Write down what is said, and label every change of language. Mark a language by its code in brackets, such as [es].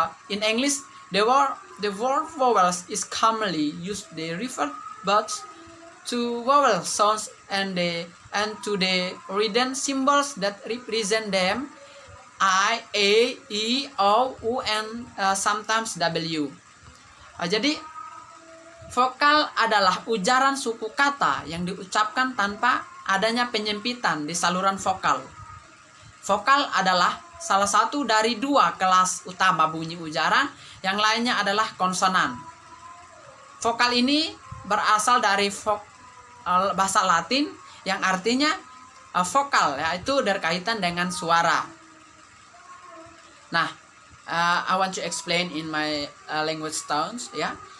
[en] In English, the word vowels is commonly used. They refer both to vowel sounds and to the written symbols that represent them, I, A, E, O, U, and sometimes W. [id] Jadi vokal adalah ujaran suku kata yang diucapkan tanpa adanya penyempitan di saluran vokal. Vokal adalah salah satu dari dua kelas utama bunyi ujaran, yang lainnya adalah konsonan. Vokal ini berasal dari bahasa Latin yang artinya vokal, yaitu berkaitan dengan suara. [en] Nah, I want to explain in my language tones ya.